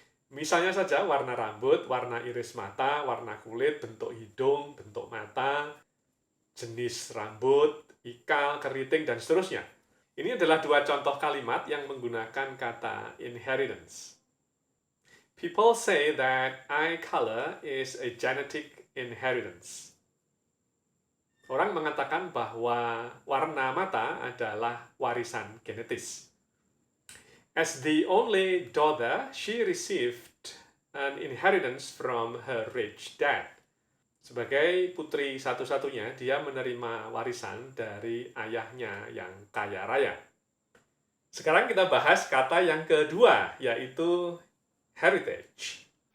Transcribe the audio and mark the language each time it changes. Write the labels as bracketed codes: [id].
[id] Misalnya saja warna rambut, warna iris mata, warna kulit, bentuk hidung, bentuk mata, jenis rambut, ikal, keriting, dan seterusnya. Ini adalah dua contoh kalimat yang menggunakan kata inheritance. [en] People say that eye color is a genetic inheritance. [id] Orang mengatakan bahwa warna mata adalah warisan genetis. [en] As the only daughter, she received an inheritance from her rich dad. [id] Sebagai putri satu-satunya, dia menerima warisan dari ayahnya yang kaya raya. Sekarang kita bahas kata yang kedua, yaitu heritage.